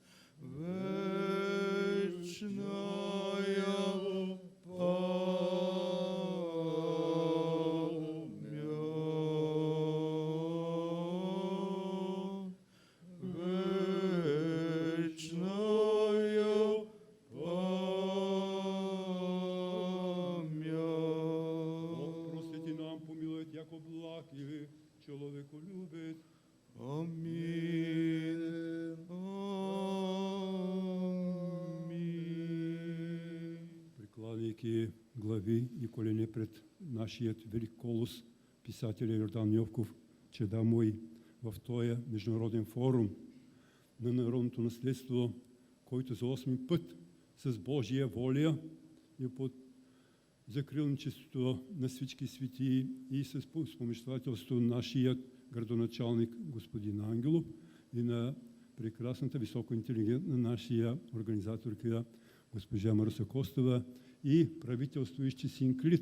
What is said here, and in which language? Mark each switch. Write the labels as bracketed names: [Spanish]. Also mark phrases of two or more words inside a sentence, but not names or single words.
[Church Slavic] Вечная память. Вечная Бог память. простите нам, помилует, яко благ и человеку любит. Амин. Амин. [Bulgarian] Прикладайки глави и колене пред нашият велик колос, писателя Йордан Йовков, чеда мой в този международен форум на народното наследство, който за 8 път с Божия воля и под закрилничеството на всички светии и с спомоществателство на нашият градоначалник господин Ангелов и на прекрасната високоинтелигентна нашия организаторка госпожа Маруся Костова и [Church Slavic] правителствующи Синклит.